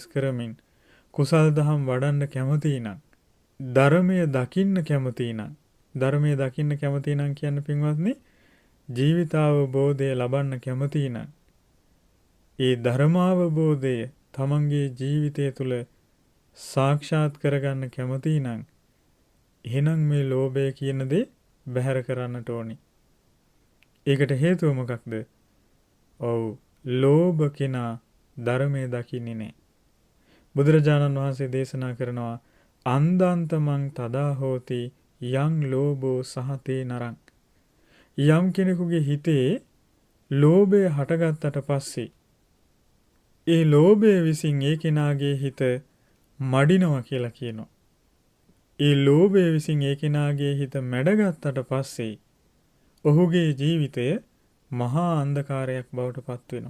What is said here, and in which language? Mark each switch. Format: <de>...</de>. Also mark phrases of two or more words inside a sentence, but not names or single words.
<si>කරමින්, කුසල් දහම් වඩන්න කැමති නම්, ධර්මය දකින්න කැමති නම්, ධර්මය දකින්න කැමති නම් කියන්නේ පින්වත්නි ජීවිතාවබෝධය ලබන්න කැමති නම්, ඒ ධර්මාවබෝධය තමන්ගේ ජීවිතය තුළ සාක්ෂාත් කරගන්න කැමති නම් එහෙනම් මේ ලෝභය කියන දේ බැහැර කරන්නට ඕනි. ඒකට හේතුව මොකක්ද? ඔව්, ලෝභ කෙනා ධර්මයේ දකින්නේ නැහැ. බුදුරජාණන් වහන්සේ දේශනා කරනවා</si> <pi>අන්දාන්තමං තදා හෝති යං ලෝභෝ සහතේ නරං.</pi> <si>යම් කෙනෙකුගේ හිතේ ලෝභය හටගත්තට පස්සේ ඒ ලෝභය විසින් ඒ කෙනාගේ හිත මඩිනවා කියලා කියනවා. ඒ ලෝභය විසින් ඒ කෙනාගේ හිත මැඩගත්තට පස්සේ ඔහුගේ ජීවිතය මහා අන්ධකාරයක් බවට පත් වෙනවා.</si>